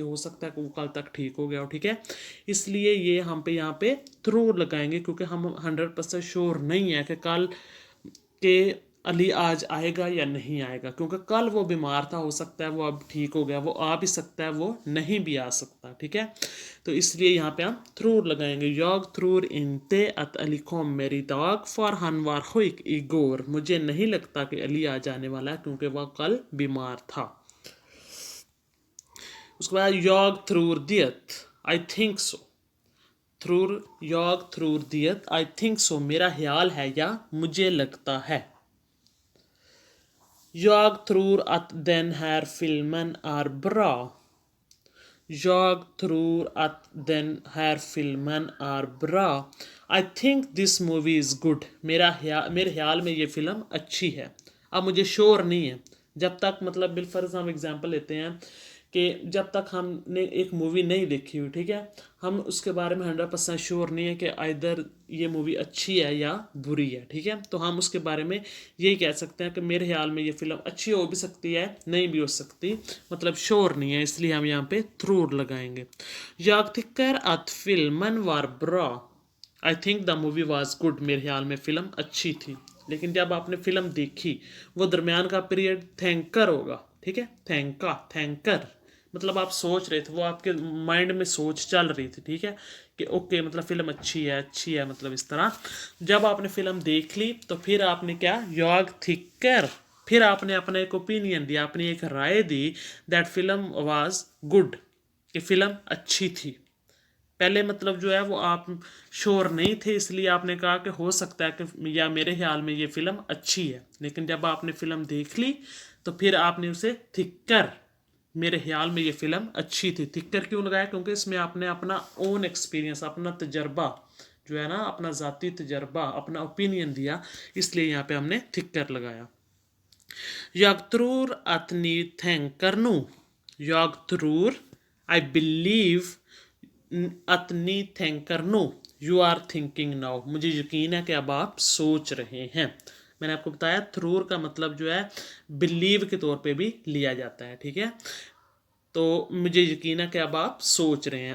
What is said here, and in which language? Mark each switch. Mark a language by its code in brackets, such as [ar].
[hi] हो सकता है कि वो कल तक ठीक हो गया हो, ठीक है। इसलिए ये हम पे यहाँ पे थ्रू लगाएंगे क्योंकि हम 100% श्योर नहीं है कि कल के अली आज आएगा या नहीं आएगा, क्योंकि कल वो बीमार था, हो सकता है वो अब ठीक हो गया, वो आ भी सकता है, वो नहीं भी आ सकता, ठीक है। तो इसलिए यहाँ पे हम थ्रूर लगाएंगे। [sv] Jag tror inte att Ali kommer idag för han var sjuk igår. [hi] मुझे नहीं लगता कि अली आज आने वाला है क्योंकि वह कल बीमार था। उसके बाद [sv] jag tror det, [en] I think so. [sv] jag tror det, [en] I think so, [hi] मेरा ख्याल है या मुझे लगता है। [sv] Jag tror att den här filmen är bra. Jag tror att den här filmen är bra. [en] I think this movie is good. [hi] मेरे ख्याल में ये फिल्म अच्छी है। अब मुझे श्योर नहीं है, जब तक मतलब बिलफर्ज हम एग्जांपल लेते हैं कि जब तक हमने एक मूवी नहीं देखी हुई, ठीक है, हम उसके बारे में 100% श्योर नहीं है कि आइदर ये मूवी अच्छी है या बुरी है, ठीक है। तो हम उसके बारे में यही कह सकते हैं कि मेरे ख्याल में ये फिल्म अच्छी हो भी सकती है, नहीं भी हो सकती, मतलब श्योर नहीं है, इसलिए हम यहाँ पे थ्रूर लगाएंगे। [sv] Jag tycker att filmen var bra. [en] I think the movie was good. [hi] मेरे ख्याल में फ़िल्म अच्छी थी। लेकिन जब आपने फ़िल्म देखी, वो दरमियान का पीरियड थैंकर होगा, ठीक है, थैंकर मतलब आप सोच रहे थे, वो आपके माइंड में सोच चल रही थी, ठीक है, कि ओके मतलब फ़िल्म अच्छी है, मतलब इस तरह। जब आपने फ़िल्म देख ली तो फिर आपने क्या, [sv] jag tycker, [hi] फिर आपने अपना एक ओपिनियन दिया, अपनी एक राय दी, [en] that film was good, [hi] कि फ़िल्म अच्छी थी। पहले मतलब जो है वो आप श्योर नहीं थे, इसलिए आपने कहा कि हो सकता है कि या मेरे ख्याल में ये फ़िल्म अच्छी है। लेकिन जब आपने फ़िल्म देख ली तो फिर आपने उसे थिक्कर मेरे ख्याल में ये फ़िल्म अच्छी थी। थिक्कर क्यों लगाया? क्योंकि इसमें आपने अपना ओन एक्सपीरियंस, अपना तजर्बा जो है ना, अपना ज़ाती तजर्बा, अपना ओपिनियन दिया, इसलिए यहाँ पे हमने थिक्कर लगाया। [sv] Jag tror att ni tänker nu. Jag tror, [en] I believe [sv] att ni tänker nu. [en] You are thinking now. [hi] मुझे यकीन है कि अब आप सोच रहे हैं। मैंने आपको बताया थ्रूर का मतलब जो है बिलीव के तौर पे भी लिया जाता है, ठीक है। तो मुझे यकीन है कि अब आप सोच रहे हैं।